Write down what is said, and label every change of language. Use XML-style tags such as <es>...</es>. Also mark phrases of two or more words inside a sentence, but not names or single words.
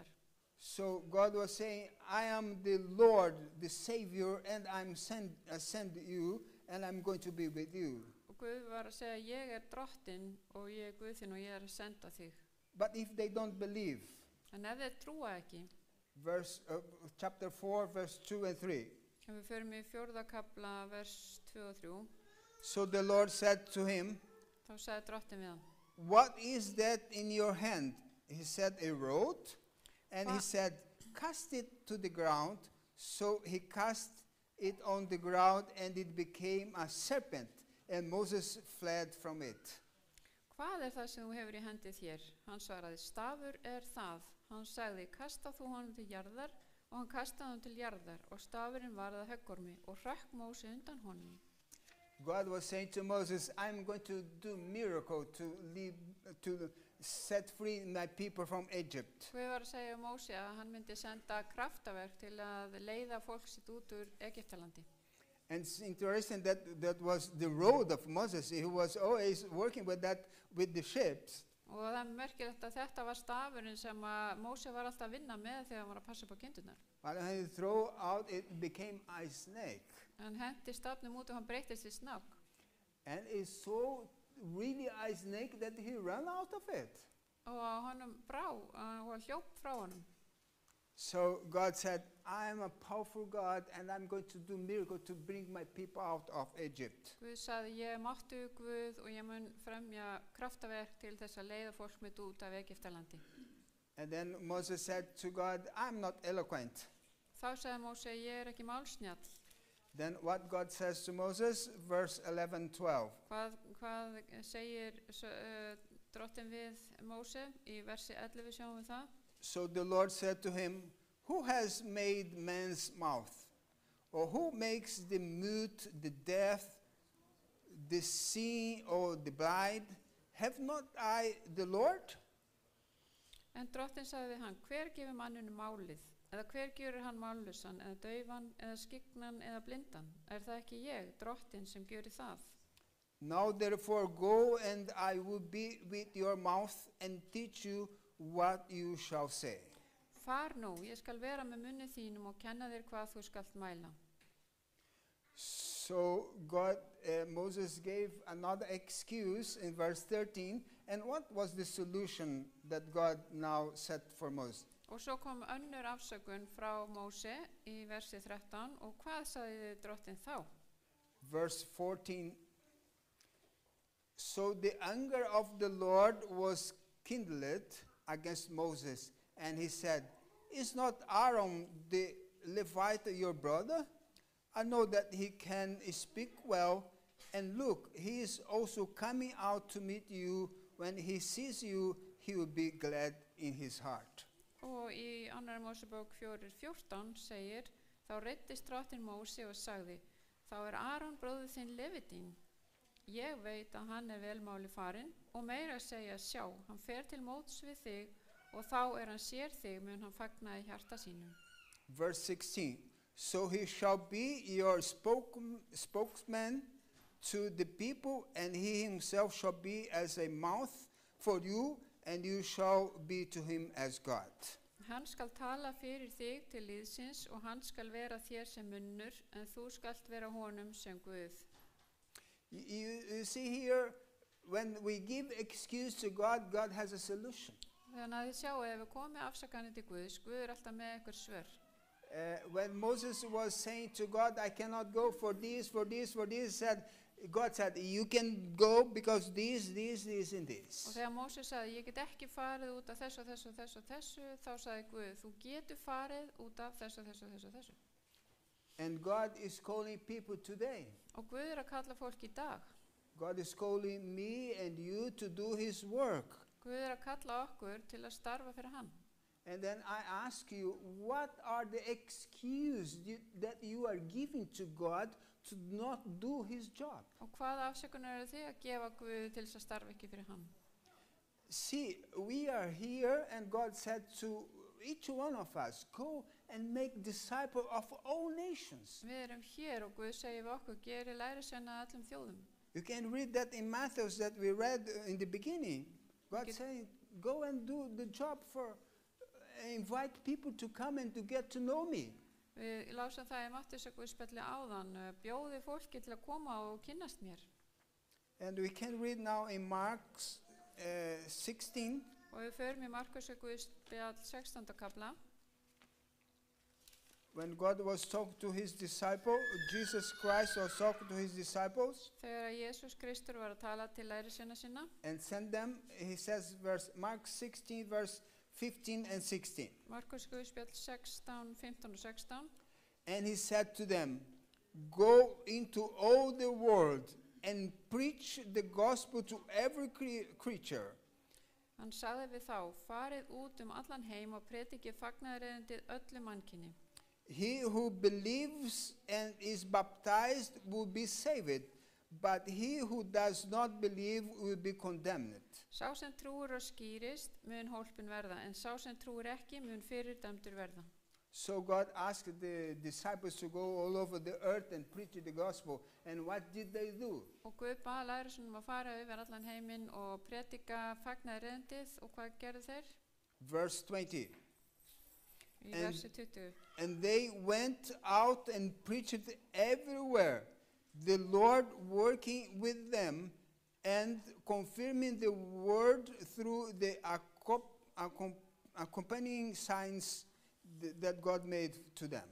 <en>So God was saying, I am the Lord, the Savior, and I send you, and I'm going to be with you.</en> <is>Og Guð var að segja, ég drottinn og ég Guð þinn og ég að senda þig.</is> <en>But if they don't believe,</en> <is>En ef þeir trúa ekki,</is> <en>chapter 4, verse 2 and 3.</en> <is>ef við förum í 4. kafla, vers 2 og 3,</is> <en>So the Lord said to him,</en> <is>þá sagði drottinn við hann,</is> <en>what is that in your hand? He said, a rod. And he Hva- said, cast it to the ground. So he cast it on the ground, and it became a serpent. And Moses fled from it.</en> <is>hvað er það sem þú hefur í hendi þér? Hann svaraði, stafur er það. Hann sagði, kasta þú honum til jarðar, og hann kastaði hann til jarðar, og stafurinn varð að höggormi, og hrökk Móse undan honum.</is> <en>God was saying to Moses, I'm going to do miracle to set free my people from Egypt.</en> <is>Guð var að segja Móse að hann myndi senda kraftaverk til að leiða fólk sitt út úr Egyptalandi.</is> <en>And it's interesting that that was the road of Moses. He was always working with that, with the ships.</en> <is>Og það er merkilegt að þetta var stafurinn sem að Móse var alltaf að vinna með þegar hann var að passa upp á kindurnar.</is> <en>But when he threw out, it became a snake.</en> <is>Hann hendi stafnum út og hann breytist í snakk.</is> <en>And it's so really a snake that he ran out of it.</en> <is>Og honum brá og hann hljóp frá honum.</is> <en>So God said, I am a powerful God, and I'm going to do miracle to bring my people out of Egypt.</en> <is>Guð sagði, ég er máttugur Guð og ég mun fremja kraftaverk til þess að leiða fólk mitt út af Egyptalandi.</is> <en>And then Moses said to God, I'm not eloquent.</en> <is>Þá sagði Móse, ég er ekki málsnjall.</is> <en>Then what God says to Moses, verse 11, 12.</en> <is>Hvað segir drottinn við Móse í versi 11 sjáum við það?</is> <en>So the Lord said to him, who has made man's mouth? Or who makes the mute, the deaf, the seeing, or the blind? Have not I the Lord?</en> <is>En drottinn sagði við hann, hver gefur manninu málið? Eða hver gjörur hann mállausan, eða daufan, eða skyggnan, eða blindan? Er það ekki ég, drottinn, sem gjöri það?</is> <en>Now therefore go, and I will be with your mouth and teach you what you shall say.</en> <is>Far nú, ég skal vera með munni þínum og kenna þér hvað þú skalt mæla.</is> <en>So Moses gave another excuse in verse 13. And what was the solution that God now set for Moses?</en> <is>Og svo kom önnur afsökun frá Móse í versi 13 og hvað sagði drottinn þá?</is> <en>Verse 14. So the anger of the Lord was kindled against Moses, and he said, is not Aaron the Levite your brother? I know that he can speak well, and look, he is also coming out to meet you. When he sees you, he will be glad in his heart.</en> <is>Og í 2. Mósebók 4:14 segir, þá reiddist drottinn Móse og sagði, þá er Aron bróðir þinn Levitín. Ég veit að hann er velmáli farinn og meira að segja, sjá, hann fer til móts við þig og þá er hann sér þig mun hann fagna í hjarta sínum.</is> <en>Verse 16. So he shall be your spokesman to the people, and he himself shall be as a mouth for you, and you shall be to him as God.</en> <is>Hann skal tala fyrir þig til liðsins og hann skal vera þér sem munnur, en þú skalt vera honum sem Guð.</is> <en>You see here, when we give excuse to God, God has a solution.</en> <is>Þannig að þið sjáu, ef við komum afsakanir til Guðs, Guð er alltaf með einhver svör.</is> <en>When Moses was saying to God, I cannot go for this, God said, you can go because this, and this.</en> <is>Og þegar Móse sagði, ég get ekki farið út af þessu, þá sagði Guð, þú getur farið út af þessu.</is> <en>And God is calling people today.</en> <is>Og Guð er að kalla fólk í dag.</is> <en>God is calling me and you to do his work.</en> <is>Guð er að kalla okkur til að starfa fyrir hann.</is> <en>And then I ask you, what are the excuses that you are giving to God to not do his job?</en> <is>Og hvaða afsökunar eru þið að gefa Guð til þess að starfa ekki fyrir hann?</is> <en>See, we are here, and God said to each one of us, go and make disciples of all nations.</en> <is>Við erum hér og Guð segir við okkur, geri lærisveina allum þjóðum.</is> <en>You can read that in Matthew that we read in the beginning. God Okay. saying, go and do the job for, invite people to come and to get to know me.</en> <is>Við lásum það í Mattheusarguðspjalli áðan, bjóði fólki til að koma og kynnast mér.</is> <en>And we can read now in Mark 16,</en> <is>Og við förum í Markusarguðspjall 16. kapla.</is> <en>when God was talking to his disciples, Jesus Christ was talking to his disciples</en> <is>Þegar Jesús Kristur var að tala til lærisveina sinna</is> <en>and sent them, he says, Mark 16, verse 15 and 16.</en> <is>Markusarguðspjall 16, 15 og 16.</is> <en>And he said to them, go into all the world and preach the gospel to every creature.</en> <is>Hann sagði við þá, farið út allan heim og predikið fagnaðarerindið öllu mannkyni.</is> <en>He who believes and is baptized will be saved, but he who does not believe will be condemned.</en> <is>Sá sem trúir og skýrist mun hólpin verða, en sá sem trúir ekki mun fyrirdæmdur verða.</is> <en>So God asked the disciples to go all over the earth and preach the gospel. And what did they do?</en> <is>Og Guð bað lærisveinum að fara yfir allan heiminn og predika fagnaðarerindið, og hvað gerðu þeir?</is> <en>Verse 20.</en> <is>Í En- versi 20.</is> <en>And they went out and preached everywhere, the Lord working with them and confirming the word through the accompanying signs that God made to them.</en>